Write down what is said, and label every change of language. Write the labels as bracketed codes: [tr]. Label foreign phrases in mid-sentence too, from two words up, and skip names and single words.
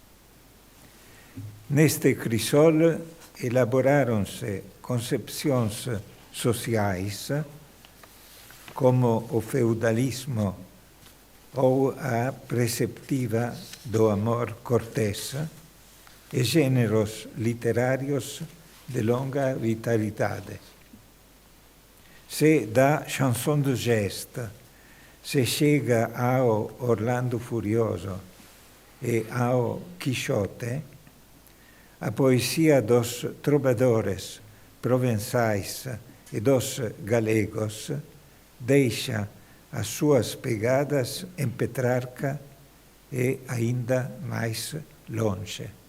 [gl] Neste crisol elaboráronse concepcións sociais como o feudalismo ou a preceptiva do amor cortés e géneros literarios de longa vitalidade. Se da [fr] chanson de geste [gl] se chega ao Orlando Furioso e ao Quixote, a poesía dos trovadores provençais e dos galegos deixa as súas pegadas en Petrarca e aínda máis longe.